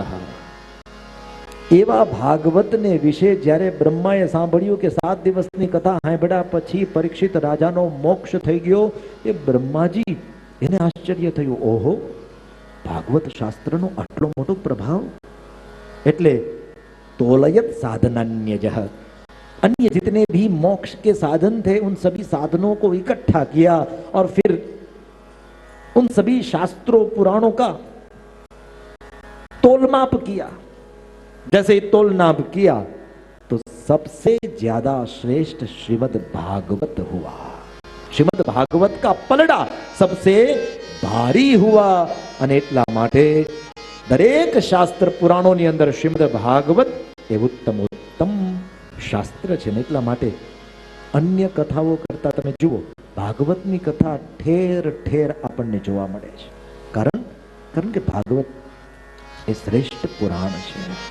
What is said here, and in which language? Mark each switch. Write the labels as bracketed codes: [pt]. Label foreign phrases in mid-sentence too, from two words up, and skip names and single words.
[gu] એવા ભાગવતને વિશે જ્યારે બ્રહ્માએ સાંભળ્યું કે 7 દિવસની કથા સાંભળ્યા પછી પરીક્ષિત રાજાનો મોક્ષ થઈ ગયો, એ બ્રહ્માજી એને આશ્ચર્ય થયું, ઓહો, ભાગવત શાસ્ત્રનો આટલો મોટો પ્રભાવ. [sa] એટલે तोलयत साधनान्यजः, [hi] अन्य जितने भी मोक्ष के साधन थे उन सभी साधनों को इकट्ठा किया और फिर उन सभी शास्त्रों पुराणों का तोलमाप किया. जैसे ही तोलनाप किया तो सबसे ज्यादा श्रेष्ठ श्रीमद् भागवत हुआ. श्रीमद् भागवत का पलड़ा सबसे भारी हुआ. [gu] અને એટલા માટે દરેક શાસ્ત્ર પુરાણોની અંદર શ્રીમદ્ ભાગવત એ ઉત્તમ ઉત્તમ શાસ્ત્ર છે. ને એટલા માટે અન્ય કથાઓ કરતા તમે જુઓ, ભાગવતની કથા ઠેર ઠેર આપણને જોવા મળે છે. કારણ કે ભાગવત એ શ્રેષ્ઠ પુરાણ છે.